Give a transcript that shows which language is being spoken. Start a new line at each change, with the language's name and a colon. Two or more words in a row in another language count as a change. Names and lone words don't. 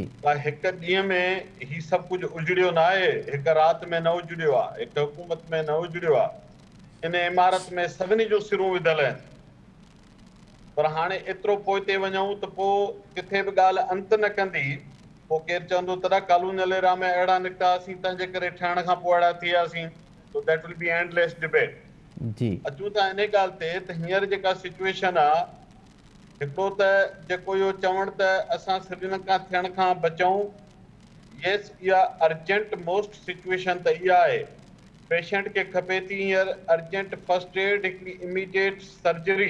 Sindhi: त हिक ॾींहं में ही सभु कुझु उजड़ियो न आहे, हिक राति में न उजड़ियो आहे, हिक हुकूमत में न उजड़ियो आहे। इन इमारत में सभिनी जो सिरूं विधल आहिनि, पर हाणे एतिरो पोइ ते वञूं त पोइ किथे बि ॻाल्हि अंत न कंदी पोइ केरु चवंदो तॾहिं
English: colonial era
Sindhi: में अहिड़ा निकितासीं तंहिंजे करे ठहण खां पोइ अहिड़ा थी वियासीं।
English: so that will be endless debate.
Sindhi: जी अचूं था इन ॻाल्हि ते त हींअर जेका सिचुएशन आहे, हिकिड़ो त जेको इहो चवणु त असां श्रीलंका थियण खां बचूं, यस इहा
English: urgent most situation
Sindhi: त इहा आहे। पेशेंट खे खपे थी हींअर
English: urgent first aid,
Sindhi: हिकिड़ी
English: immediate surgery,